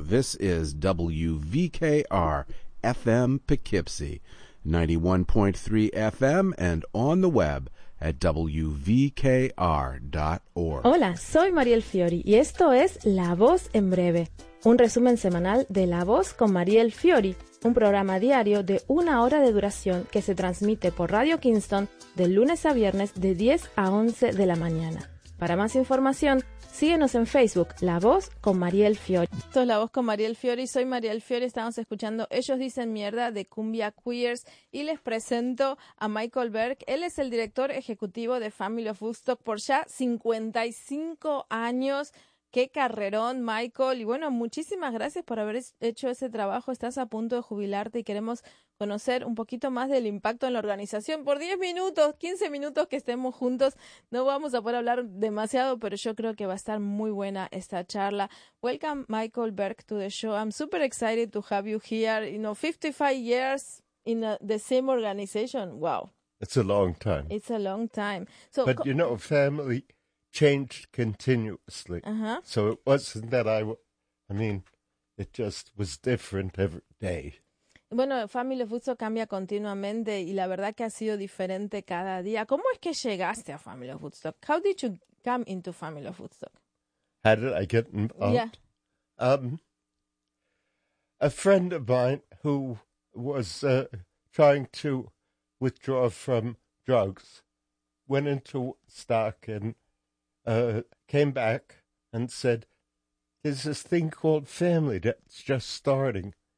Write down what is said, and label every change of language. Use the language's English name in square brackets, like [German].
[English] This is WVKR FM Poughkeepsie, 91.3 FM and on the web at WVKR.org. [Spanish] Hola, soy Mariel Fiori y esto es La Voz en Breve, un resumen semanal de La Voz con Mariel Fiori, un programa diario de una hora de duración que se transmite por Radio Kingston de lunes a viernes de 10 a 11 de la mañana. Para más información, síguenos en Facebook, La Voz con Mariel Fiori. Esto es La Voz con Mariel Fiori, soy Mariel Fiori, estamos escuchando Ellos Dicen Mierda de Cumbia Queers y les presento a Michael Berg. Él es el director ejecutivo de Family of Woodstock por ya 55 años. ¡Qué carrerón, Michael! Y bueno, muchísimas gracias por haber hecho ese trabajo. Estás a punto de jubilarte y queremos conocer un poquito más del impacto en la organización. Por 10 minutos, 15 minutos que estemos juntos, no vamos a poder hablar demasiado, pero yo creo que va a estar muy buena esta charla. [English] Welcome, Michael Berg, to the show. I'm super excited to have you here. You know, 55 years in the same organization. Wow. It's a long time. It's a long time. So, but you know, family changed continuously. Uh-huh. So it wasn't that it just was different every day. [Spanish] Bueno, Family of Woodstock cambia continuamente y la verdad que ha sido diferente cada día. ¿Cómo es que llegaste a Family of Woodstock? [English] How did you come into Family of Woodstock? How did I get involved? Yeah. A friend of mine who was trying to withdraw from drugs went into Woodstock and came back and said, there's this thing called family that's just starting.